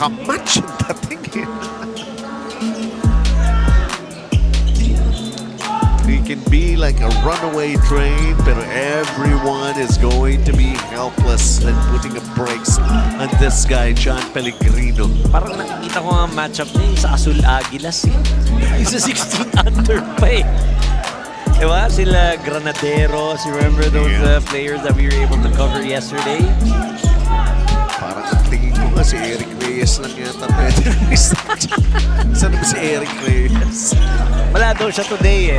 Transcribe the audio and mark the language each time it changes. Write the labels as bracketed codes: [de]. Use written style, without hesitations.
[tl] kamatch yung dating eh. [en] It can be like a runaway train, pero everyone is going to be helpless and putting a brakes on this guy, John Pellegrino. [tl] Parang nakikita ko ang matchup niya yung sa Azul Aguilas eh. Yung sa 16 under pa eh. Diba? [en] Sila Granaderos, you remember those players that we were able to cover yesterday? [tl] Parang ang tingin ko nga si Eric Reyes lang yata pwede. Saan ba si Eric Reyes? Wala daw siya today eh.